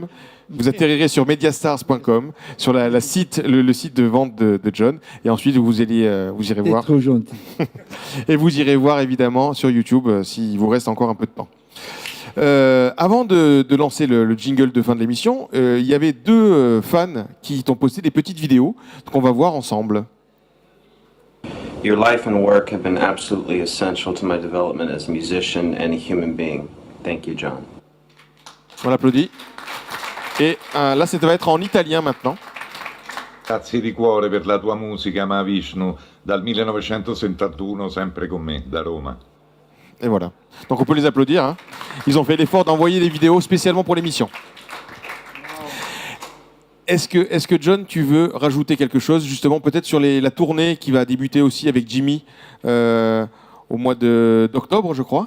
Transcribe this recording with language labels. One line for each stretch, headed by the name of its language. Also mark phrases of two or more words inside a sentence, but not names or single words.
French: Vous atterrirez sur mediastars.com, sur le site de vente de John, et ensuite vous irez voir. Trop gentil. Et vous irez voir évidemment sur YouTube s'il vous reste encore un peu de temps. Avant de lancer le jingle de fin de l'émission, il y avait deux fans qui t'ont posté des petites vidéos qu'on va voir ensemble.
English: Your life and work have been absolutely essential to my development as a musician and a human being. Thank you, John.
French: On l'applaudit. Et là, ça va être en italien maintenant.
Italian: Grazie di cuore per la tua musica, Mahavishnu, dal 1971 sempre con me, da Roma.
French: Et voilà. Donc on peut les applaudir. Hein. Ils ont fait l'effort d'envoyer des vidéos spécialement pour l'émission. Est-ce que John, tu veux rajouter quelque chose, justement, peut-être sur la tournée qui va débuter aussi avec Jimmy au mois d'octobre, je crois?